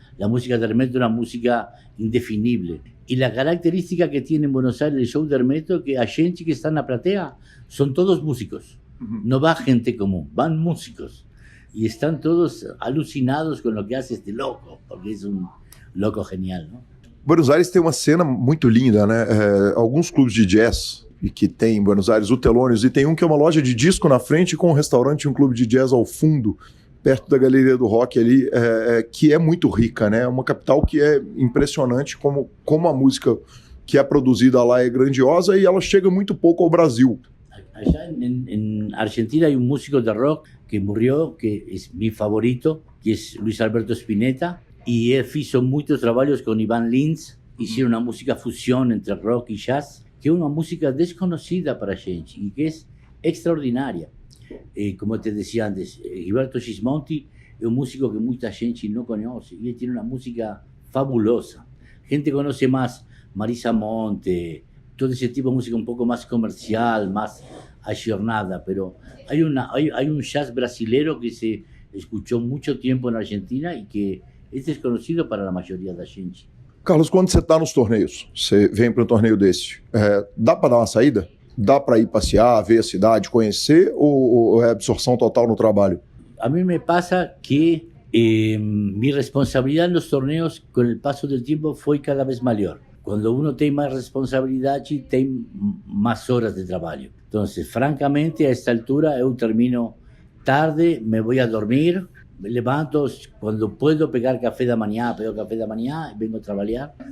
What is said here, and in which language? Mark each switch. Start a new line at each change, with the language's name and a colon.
Spanish: La música de Hermeto es una música indefinible. Y la característica que tiene en Buenos Aires el show de Hermeto, que a gente que está en la platea son todos músicos. No va gente común, van músicos. Y están todos alucinados con lo que hace este loco, porque es un loco genial, ¿no?
Portuguese: Buenos Aires tem uma cena muito linda, né? Alguns clubes de jazz que tem em Buenos Aires, o Telônios, e tem um que é uma loja de disco na frente com um restaurante e um clube de jazz ao fundo, perto da Galeria do Rock ali, que é muito rica, né? É uma capital que é impressionante como a música que é produzida lá é grandiosa e ela chega muito pouco ao Brasil.
Spanish: Allá en Argentina hay un músico de rock que murió, que es mi favorito, que es Luis Alberto Spinetta, y él hizo muchos trabajos con Iván Lins, hicieron una música fusión entre rock y jazz, que es una música desconocida para gente y que es extraordinaria. Como te decía antes, Gilberto Gismonti es un músico que mucha gente no conoce y él tiene una música fabulosa. Gente conoce más Marisa Monte, todo ese tipo de música un poco más comercial, más ayornada, pero hay un jazz brasilero que se escuchó mucho tiempo en Argentina y que es desconocido para la mayoría de la gente.
Portuguese: Carlos, quando você está nos torneios, você vem para um torneio desse, dá para dar uma saída? Dá para ir passear, ver a cidade, conhecer, ou é absorção total no trabalho?
Spanish: A mí me pasa que mi responsabilidad en los torneos con el paso del tiempo fue cada vez mayor. Cuando uno tiene más responsabilidad, tiene más horas de trabajo. Entonces, francamente, a esta altura yo termino tarde, me voy a dormir, me levanto cuando puedo pegar café de mañana, pego café de mañana, vengo a trabajar.